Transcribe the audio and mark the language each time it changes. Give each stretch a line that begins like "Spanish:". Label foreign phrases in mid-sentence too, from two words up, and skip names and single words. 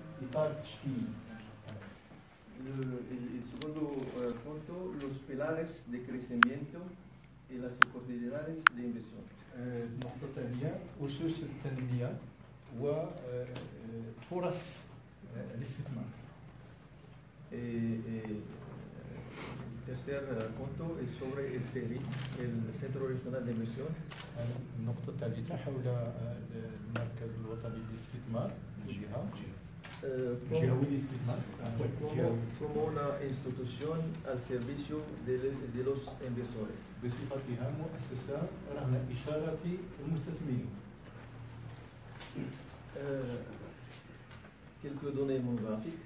Arabic: إطار تشكيلي.
Spanish: El segundo punto, los pilares de crecimiento y las oportunidades de inversión.
Arabic: النقطة الثانية أسس التنمية وفرص الاستثمار.
Spanish: El tercer punto es sobre el CERI, el Centro Regional de Inversión.
Arabic: النقطة الثالثة حول المركز الوطني للاستثمار الجهة.
Spanish: Como una institución al servicio de los inversores.
Arabic: بصفتها مؤسسة رهن إشارة المستثمرين.
French: Quelques données démographiques.